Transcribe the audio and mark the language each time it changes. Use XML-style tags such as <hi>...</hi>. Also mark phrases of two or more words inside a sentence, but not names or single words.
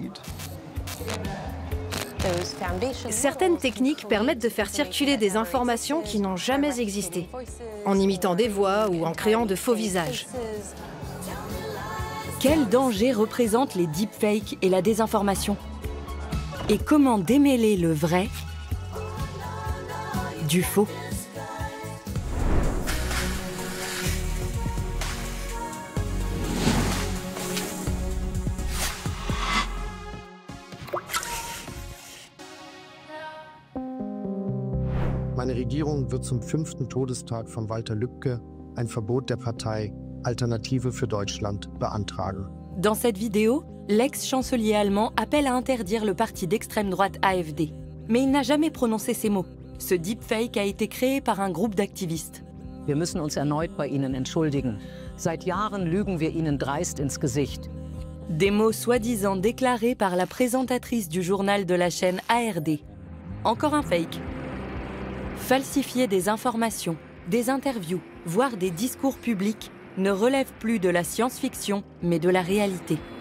<fr>Certaines techniques permettent de faire circuler des informations qui n'ont jamais existé, en imitant des voix ou en créant de faux visages. Quel danger représentent les deepfakes et la désinformation? Et comment démêler le vrai du faux?</fr> <de>Meine Regierung wird zum 5. Todestag von Walter Lübcke ein Verbot der Partei Alternative für Deutschland beantragen.</de> <fr>Dans cette vidéo, l'ex-chancelier allemand appelle à interdire le parti d'extrême droite AfD. Mais il n'a jamais prononcé ces mots. Ce deepfake a été créé par un groupe d'activistes.</fr> <de>Wir müssen uns erneut bei Ihnen entschuldigen. Seit Jahren lügen wir Ihnen dreist ins Gesicht.</de> <fr>Des mots soi-disant déclarés par la présentatrice du journal de la chaîne ARD. Encore un fake. Falsifier des informations, des interviews, voire des discours publics ne relève plus de la science-fiction, mais de la réalité.</fr>